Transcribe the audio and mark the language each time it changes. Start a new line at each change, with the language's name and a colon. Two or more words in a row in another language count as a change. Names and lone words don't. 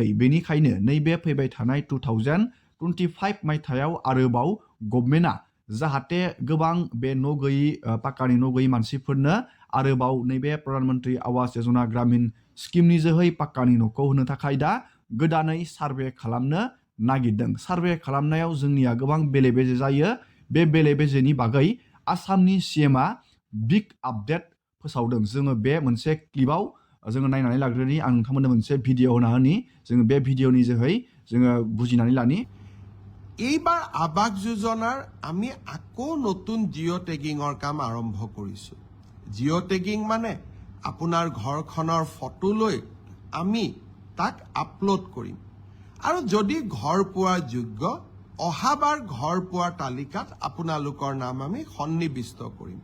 Bodo: बेनिखायनो नैबे फैबाय थानाय 2025 मायथाइयाव आरोबाव गभर्नमेन्टआ जाहाथे गोबां बे न' गैयै पाक्कानि न' गैयै मानसिफोरनो आरोबाव नैबे प्रधानमन्त्री आवास योजना ग्रामीण स्किमनि जोहै पाक्कानि न'खौ होनो थाखाय दा गोदानै सार्भे खालामनो नागिरदों। सार्भे खालामनायाव जोंनिया गोबां बेले बेजे जायो। बे बेले बेजेनि बागै आसामनि CMआ
English: big update
Bodo: फोसावदों। जोङो बे मोनसे क्लिपाव जोङो नायनानै लाग्रोनि। आं नोंथांमोननो मोनसे ভিডিঅ' होना होनि। जोङो बे ভিডিঅ'नि जोहै जोङो বুজিনাनै লানি।
Assamese: এইবাৰ আৱাস যোজনাৰ আমি আকৌ নতুন জিঅ' টেগিঙৰ কাম আৰম্ভ কৰিছোঁ। জিঅ' টেগিং মানে আপোনাৰ ঘৰখনৰ ফটো লৈ আমি তাক আপলোড কৰিম আৰু যদি ঘৰ পোৱাৰ যোগ্য, অহাবাৰ ঘৰ পোৱাৰ তালিকাত আপোনালোকৰ নাম আমি সন্নিৱিষ্ট কৰিম।